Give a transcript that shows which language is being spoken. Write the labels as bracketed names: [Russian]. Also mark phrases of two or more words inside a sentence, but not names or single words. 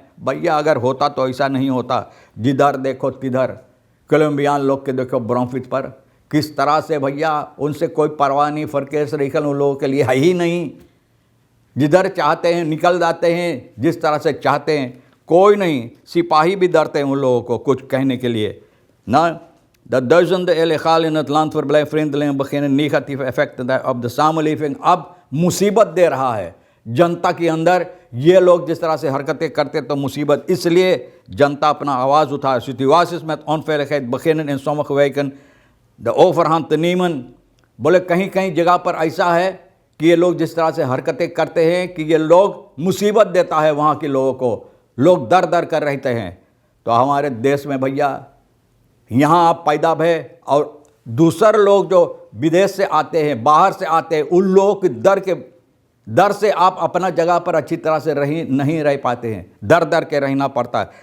[Hindi] भैया अगर होता तो ऐसा नहीं होता। जिधर देखो तिधर कोलंबियान लोग के देखो ब्रोंफिट पर किस तरह से भैया उनसे कोई परवाह नहीं, [Dutch] verkeers regels [Hindi] उन लोगों के लिए है ही नहीं। जिधर चाहते हैं निकल जाते हैं, जिस तरह से चाहते हैं, कोई नहीं। सिपाही भी डरते हैं उन लोगों को कुछ कहने के लिए ना। [Dutch] De duizenden illegaal in het land verblijven vreemdelingen beginnen negatieve effecten op de samenleving [Hindi] अब मुसीबत दे रहा है जनता के अंदर। ये लोग जिस तरह से हरकतें करते तो मुसीबत, इसलिए जनता अपना आवाज़ उठाए। [Dutch] situaties met onveiligheid beginnen in sommige wijken de overhand te nemen। [Hindi] बोले कहीं कहीं जगह पर ऐसा है कि ये लोग जिस तरह से हरकतें करते हैं कि ये लोग मुसीबत देता है वहाँ के लोगों को, लोग दर दर कर रहते हैं। तो हमारे देश में भैया यहाँ आप पैदा भय और दूसरे लोग जो विदेश से आते हैं, बाहर से आते हैं, उन लोगों के दर से आप अपना जगह पर अच्छी तरह से नहीं रह पाते हैं, दर के रहना पड़ता है।